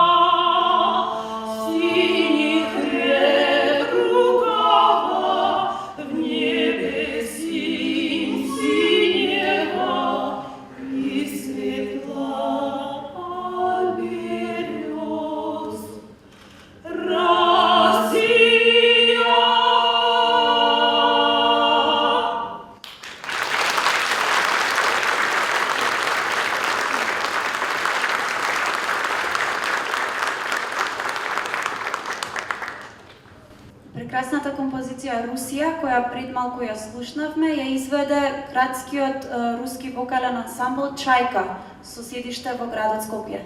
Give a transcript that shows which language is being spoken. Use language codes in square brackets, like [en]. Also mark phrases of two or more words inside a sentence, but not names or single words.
[ru] Синих рек рукава, в небе синь синего, и светла от берез Россия. [mk] Прекрасната композиција Русија, која пред малку ја слушнавме, ја изведе градскиот руски вокален ансамбл Чајка со седиште во градот Скопје.